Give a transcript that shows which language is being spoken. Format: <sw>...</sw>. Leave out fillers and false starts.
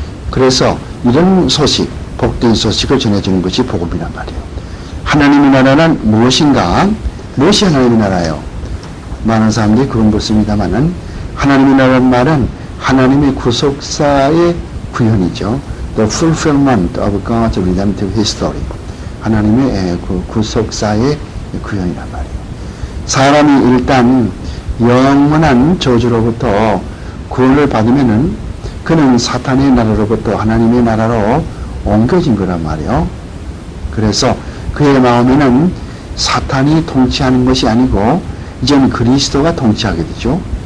<ko>그래서 이런 소식, 복된 소식을 전해주는 것이 복음이란 말이에요. 하나님의 나라는 무엇인가? 무엇이 하나님의 나라예요? 많은 사람들이 그런 묻습니다만은 하나님의 나라는 말은 하나님의 구속사의 구현이죠.</ko> <en>The fulfillment of God's redemptive history.</en> <ko>하나님의 그 구속사의 구현이란 말이에요. 사람이 일단 영원한 저주로부터 구원을 받으면은 그는 사탄의 나라로부터 하나님의 나라로 옮겨진 거란 말이에요. 그래서 그의 마음에는 사탄이 통치하는 것이 아니고 이제는 그리스도가 통치하게 되죠.</ko>